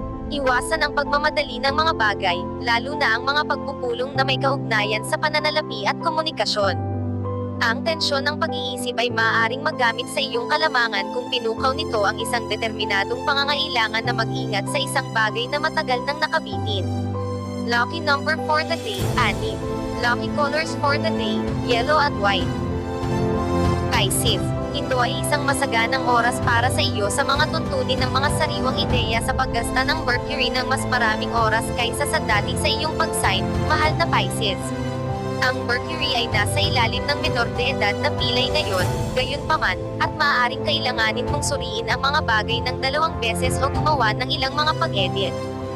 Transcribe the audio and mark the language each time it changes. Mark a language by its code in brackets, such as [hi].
[tl] Iwasan ang pagmamadali ng mga bagay, lalo na ang mga pagpupulong na may kaugnayan sa pananalapi at komunikasyon. Ang tensyon ng pag-iisip ay maaaring magamit sa iyong kalamangan kung pinukaw nito ang isang determinadong pangangailangan na mag-ingat sa isang bagay na matagal nang nakabitin. [en] Lucky number for the day, 6. Lucky colors for the day, yellow at white. [tl] Pisces. Ito ay isang masaganang oras para sa iyo sa mga tuntunin ng mga sariwang ideya sa paggasta ng Mercury ng mas maraming oras kaysa sa dati sa iyong pag-sign, mahal na Pisces. Ang Mercury ay nasa ilalim ng menor de edad na pilay ngayon, gayunpaman, at maaaring kailanganin mong suriin ang mga bagay ng 2 beses o gumawa ng ilang mga pag-edit.